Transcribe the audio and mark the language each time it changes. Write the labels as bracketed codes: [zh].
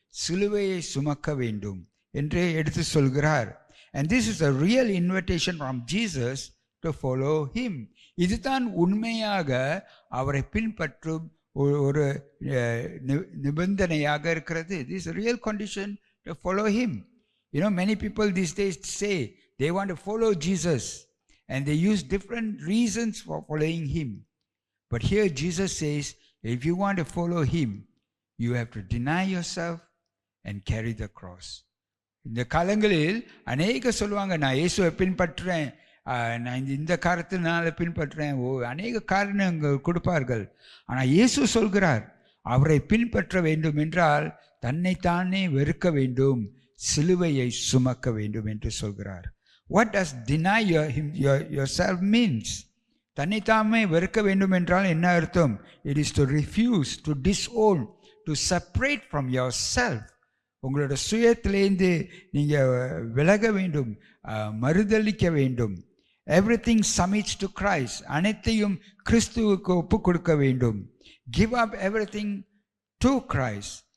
[ta] சிலுவையை சுமக்க வேண்டும் என்று எடுத்து சொல்கிறார். [en] And this is a real invitation from Jesus to follow him. [ta] இதுதான் உண்மையாக அவரை பின்பற்றும் ஒரு நிபந்தனையாக இருக்கிறது. [en] This is a real condition to follow him. You know, many people these days say they want to follow Jesus and they use different reasons for following him. But here Jesus says, if you want to follow him, you have to deny yourself and carry the cross. [ta] இந்த காலங்களில் அநேக சொல்லுவாங்க, நான் இயேசுவை பின்பற்றுறேன், நான் இந்த காரணத்தினால பின்பற்றுறேன், அநேக காரணங்கள் கொடுப்பார்கள். ஆனால் இயேசு சொல்கிறார், அவரை பின்பற்ற வேண்டும் என்றால் தன்னைத்தானே வெறுக்க வேண்டும், சிலுவையை சுமக்க வேண்டும் என்று சொல்கிறார். [en] What does deny yourself means? [ta] தன்னைத்தாமே வெறுக்க வேண்டும் என்றால் என்ன அர்த்தம்? [en] It is to refuse, to disown, to separate from yourself. [ta] உங்களோட சுயத்திலேருந்து நீங்கள் விலக வேண்டும், மறுதளிக்க வேண்டும். [en] Everything submits to Christ. [ta] அனைத்தையும் கிறிஸ்துவுக்கு ஒப்பு கொடுக்க வேண்டும். [en] Give up everything to Christ.